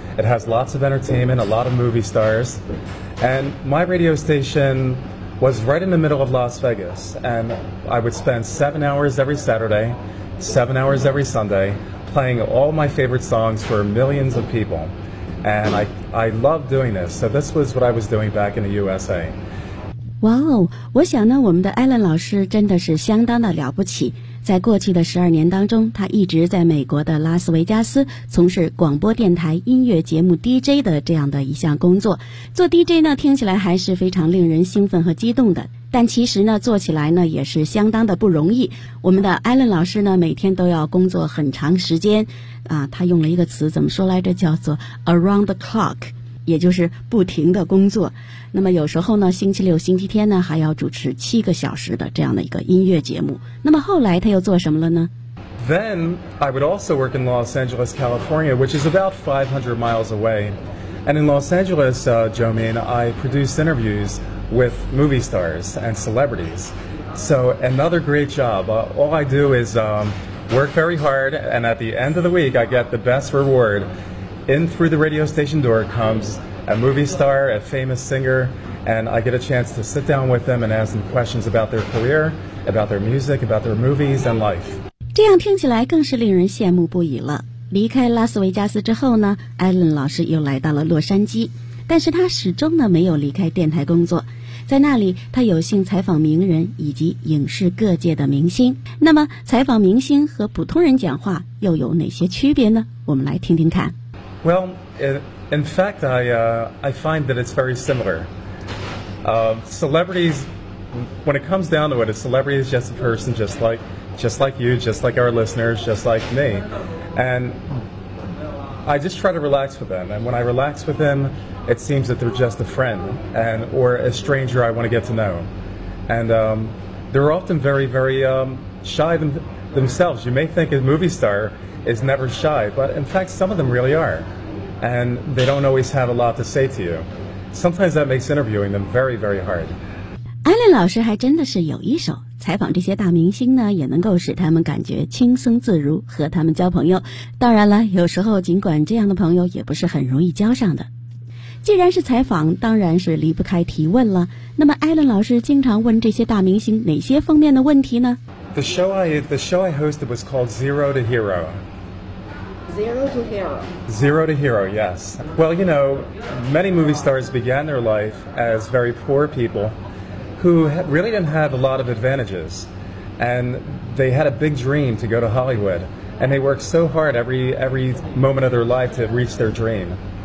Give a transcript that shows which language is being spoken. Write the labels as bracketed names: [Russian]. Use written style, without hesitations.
[English] It has lots of entertainment, a lot of movie stars. And my radio station was right in the middle of Las Vegas. And I would spend 7 hours every Saturday, 7 hours every Sunday, playing all my favorite songs for millions of people. And I loved doing this. So this was what I was doing back in the USA. [Chinese] 哇哦，我想呢，我们的艾伦老师真的是相当的了不起。在过去的12年当中，他一直在美国的拉斯维加斯从事广播电台音乐节目 DJ 的这样的一项工作。做 DJ 呢，听起来还是非常令人兴奋和激动的。但其实呢，做起来呢也是相当的不容易。我们的艾伦老师呢，每天都要工作很长时间，他用了一个词怎么说来着？叫做 [English] around the clock。 [Chinese] 也就是不停的工作，那么有时候呢，星期六、星期天呢，还要主持7个小时的这样的一个音乐节目。那么后来他又做什么了呢 [English] ？Then I would also work in Los Angeles, California, which is about 500 miles away. And in Los Angeles, Jomin, I produced interviews with movie stars and celebrities. So another great job. All I do is work very hard, and at the end of the week, I get the best reward. In through the radio station door comes a movie star, a famous singer, and I get a chance to sit down with them and ask them questions about their career, about their music, about their movies and life. [Chinese] 这样听起来更是令人羡慕不已了。离开拉斯维加斯之后呢，艾伦老师又来到了洛杉矶，但是他始终呢没有离开电台工作。在那里，他有幸采访名人以及影视各界的明星。那么，采访明星和普通人讲话又有哪些区别呢？我们来听听看。 [English] Well, in fact, I find that it's very similar. Celebrities, when it comes down to it, a celebrity is just a person just like just like you, just like our listeners, just like me. And I just try to relax with them. And when I relax with them, it seems that they're just a friend and or a stranger I want to get to know. And they're often very, very shy themselves. You may think a movie star is never shy, but in fact, some of them really are. And they don't always have a lot to say to you. Sometimes that makes interviewing them very, very hard. [Chinese] Allen 老师还真的是有一手，采访这些大明星呢，也能够使他们感觉轻松自如，和他们交朋友。当然了，有时候尽管这样的朋友也不是很容易交上的。既然是采访，当然是离不开提问了。那么 Allen 老师经常问这些大明星哪些方面的问题呢？ [English] The show I hosted was called Zero to Hero. Zero to Hero. Zero to Hero, yes. Well, you know, many movie stars began their life as very poor people who really didn't have a lot of advantages. And they had a big dream to go to Hollywood. And they worked so hard every moment of their life to reach their dream.